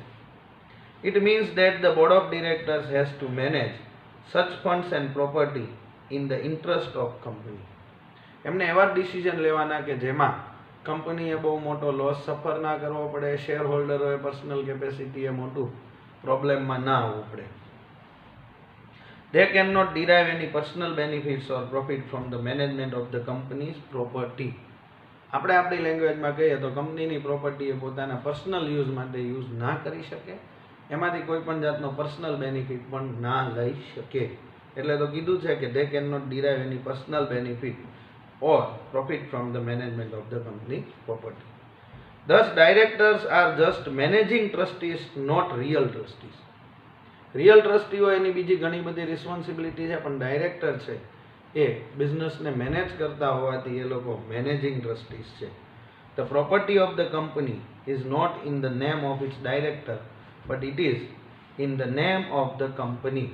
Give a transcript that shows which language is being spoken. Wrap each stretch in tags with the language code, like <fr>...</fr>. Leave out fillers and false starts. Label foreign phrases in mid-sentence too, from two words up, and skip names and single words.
<en>It means that the board of directors has to manage such funds and property in the interest of company.</en> <gu>એમને એવા ડિસિઝન લેવાના કે જેમાં કંપનીએ બહુ મોટો</gu> <en>loss suffer</en> <gu>ના કરવો પડે, શેર હોલ્ડરોએ</gu> <en>personal capacity</en> <gu>મોટું પ્રોબ્લેમમાં ના આવવું પડે.</gu> <en>They cannot derive any personal benefits or profit from the management of the company's property.</en> <gu>આપણે આપણી લેંગ્વેજમાં કહીએ તો કંપનીની પ્રોપર્ટી એ પોતાના</gu> <en>personal use</en> <gu>માટે યુઝ ના કરી શકે, એમાંથી કોઈ પણ જાતનો</gu> <en>personal benefit</en> <gu>પણ ના લઈ શકે. એટલે તો કીધું છે કે</gu> <en>they cannot derive any personal benefit or profit from the management of the company property. Thus, directors are just managing trustees, not real trustees. real trustees</en> <gu>એની બીજી ઘણી બધી રિસ્પોન્સિબિલિટી છે, પણ ડાયરેક્ટર છે એ બિઝનેસને મેનેજ કરતા હોવાથી એ લોકો</gu> <en>managing trustees</en> <gu>છે.</gu> <en>The property of the company is not in the name of its director, but it is in the name of the company.</en>